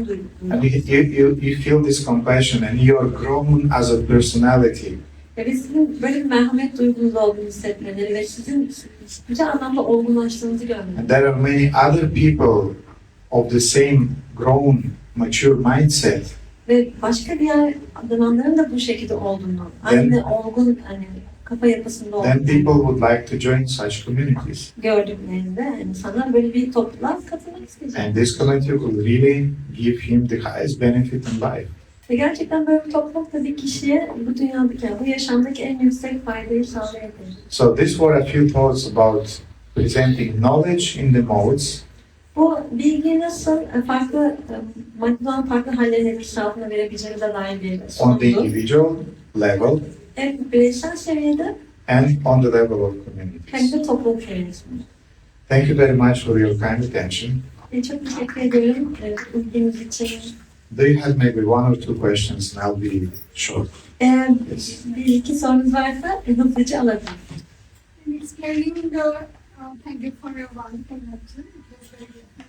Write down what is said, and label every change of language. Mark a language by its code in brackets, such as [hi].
[en] and [tr] duyduğunu. [en] you feel this compassion and you're grown as a personality, [tr] Ve sizin böyle bir merhamet duygunuz olduğunu hissetmeleri ve sizin spiritüel anlamda olgunlaştığınızı görmeleri. [en] and there are many other people of the same grown, mature mindset, [tr] Ve başka diğer adamların da bu şekilde olduğunu, aynı olgun hani kafa yapısında [en] then [tr] olduğunu [en] people would like to join such communities. [tr] gördüklerinde yani insanlar böyle bir topluluğa katılmak isteyecek. [en] And this community will really give him the highest benefit in life. [tr] Ve gerçekten böyle bir topluluk da bir kişiye bu dünyadaki, yani bu yaşamdaki en yüksek faydayı sağlayabilir. [en] So these were a few thoughts about presenting knowledge in the modes, [tr] Bu bilgiyi nasıl farklı, maddeden farklı hallerin etkisi altına verebileceğimize dair bir [en] on the [tr] sunumdu. [en] individual level [tr] Hem bireysel seviyede [en] and on the level of [tr] hem [en] communities. [tr] de topluluk seviyesinde. [en] Thank you very much for your kind attention. [tr] Çok teşekkür ederim ilginiz için. [en] Do you have maybe one or two questions and I'll be short? [tr] Eğer [en] Yes. [tr] bir iki sorunuz varsa hızlıca alabilirim. [en] In explaining thank you for your wonderful lecture. It was very good.